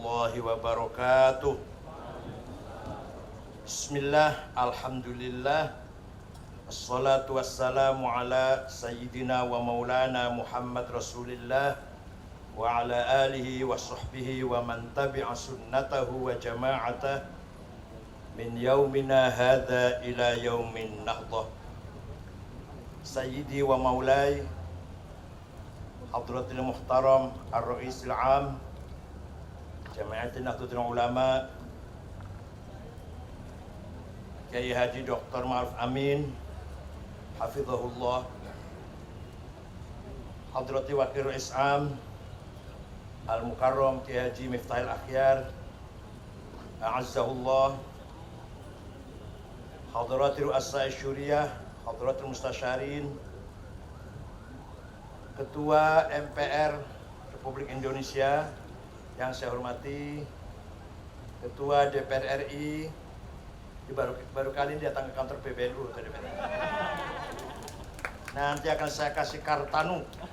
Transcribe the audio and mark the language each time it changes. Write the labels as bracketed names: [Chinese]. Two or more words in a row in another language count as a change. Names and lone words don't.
[Arabic] ورحمة الله وبركاته. بسم الله، الحمد لله، الصلاة والسلام على سيدنا ومولانا محمد رسول الله وعلى آله وصحبه ومن تبع سنته وجماعته من يومنا هذا إلى يوم النهضة. سيدي ومولاي حضرة المحترم الرئيس العام جماعة Nahdlatul Ulama Kiai Haji Dr. Ma'ruf Amin حفظه الله، حضرة وكيل رئيس عام المكرم Kiai Haji Miftahil Akhyar A'azzahullah, حضرة رؤساء الشورية، حضرة المستشارين, [Indonesian] Ketua MPR Republik Indonesia yang saya hormati, Ketua DPR RI, baru kali ini datang ke kantor PBNU tadi. Nanti akan saya kasih kartanu.